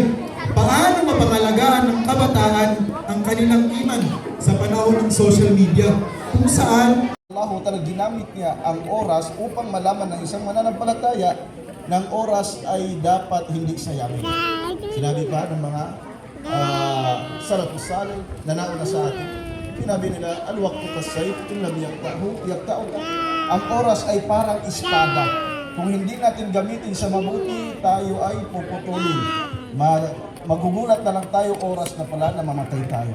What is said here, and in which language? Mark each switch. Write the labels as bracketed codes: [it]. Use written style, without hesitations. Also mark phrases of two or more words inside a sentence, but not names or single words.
[tl] Paano mapangalagaan ng kabataan ang kanilang iman sa panahon ng [en] social media [tl] kung saan Allah talaga ginamit niya ang oras upang malaman ng isang mananampalataya ng oras ay dapat hindi sayangin. Sinabi pa ng mga [ar] السلف الصالح [tl] na nauna sa atin. Sinabi nila, [ar] الوقت كالسيف إن لم يقطع. [tl] Ang oras ay parang espada. Kung hindi natin gamitin sa mabuti, tayo ay puputulin. Magugulat na lang tayo oras na pala na mamatay tayo.